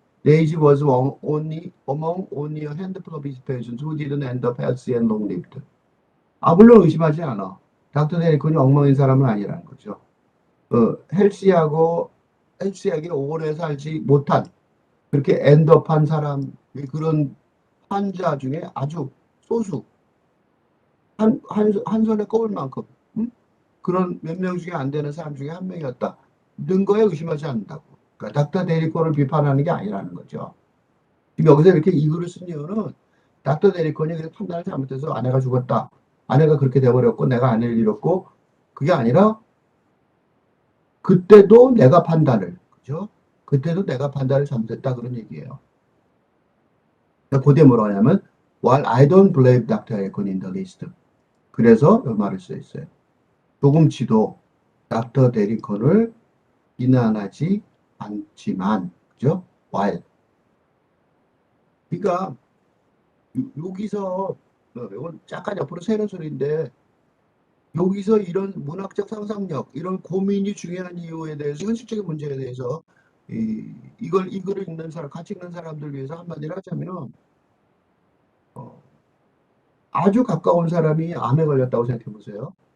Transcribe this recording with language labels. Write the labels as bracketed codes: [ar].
[en] Daisy was among only a handful of his patients who didn't end up healthy and long-lived. [ko] 물론 의심하지 않아. 닥터 데리콘이 엉망인 사람은 아니라는 거죠. 헬시하게 오래 살지 못한 그렇게 엔드업한 사람 그런 환자 중에 아주 소수 한 손에 꼽을 만큼 그런 몇 명 중에 안 되는 사람 중에 한 명이었다. 는 거에 의심하지 않는다고. 그러니까 닥터 데리콘을 비판하는 게 아니라는 거죠. 지금 여기서 이렇게 이 글을 쓴 이유는 닥터 데리콘이 그냥 판단을 잘못해서 아내가 죽었다. 아내가 그렇게 돼버렸고 내가 아내를 잃었고 그게 아니라 그때도 내가 판단을, 그죠? 그때도 내가 판단을 잘못했다 그런 얘기예요. 그때 뭐라고 하냐면 [en] while I don't believe Dr. Akon in the least. [ko] 그래서 이 말을 써 있어요. 조금치도 닥터 데리콘을 비난하지 않지만, 그죠? [en] while. [ko] 그러니까 여기서 이건 약간 옆으로 새는 소리인데 여기서 이런 문학적 상상력, 이런 고민이 중요한 이유에 대해서 현실적인 문제에 대해서 이 글을 읽는 사람, 같이 읽는 사람들 위해서 한마디를 하자면 어, 아주 가까운 사람이 암에 걸렸다고 생각해 보세요.